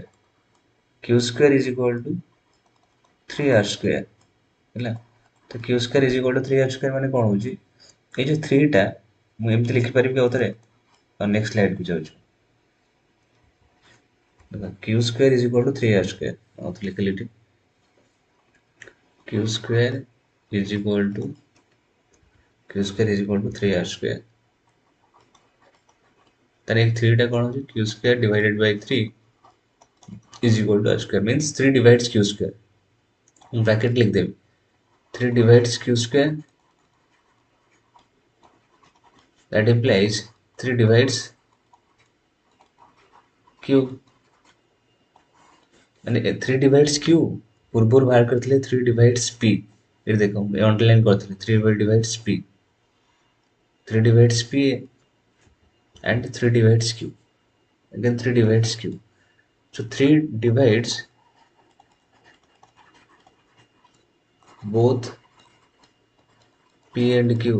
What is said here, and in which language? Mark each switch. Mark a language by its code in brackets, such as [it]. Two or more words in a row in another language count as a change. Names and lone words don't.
[en] q square is equal to 3r square [or] ହେଲା, ତ [en] q square is equal to 3r square [or] ମାନେ କ'ଣ ହଉଛି, ଏଇ ଯୋଉ 3 ଟା ମୁଁ ଏମିତି ଲିଖିପାରିବି ଆଉ ଥରେ, ଆଉ [en] next slide [or] କୁ ଯାଉଛୁ। [en] q square is equal to 3r square, [or] ଆଉ ଥରେ ଲିଖିଲି ଏଠି [en] q square is equal to 3r square। [or] ତାହେଲେ ଏଇ 3 ଟା କ'ଣ ହଉଛି, [en] q square divided by 3 is equal to r square, means 3 divides q square। [or] ମୁଁ ବ୍ରାକେଟ୍ लिखदेବି, [en] 3 divides q square, that implies 3 divides q, ମାନେ 3 divides q [or] ପୂର୍ବରୁ ବାହାର କରିଥିଲେ [en] 3 divides p, [or] ଏଠି ଦେଖ ମୁଁ ଅଣ୍ଡରଲାଇନ୍ କରିଥିଲି [en] 3 divides p, 3 divides p and 3 divides q, again 3 divides q, so 3 divides both p and q।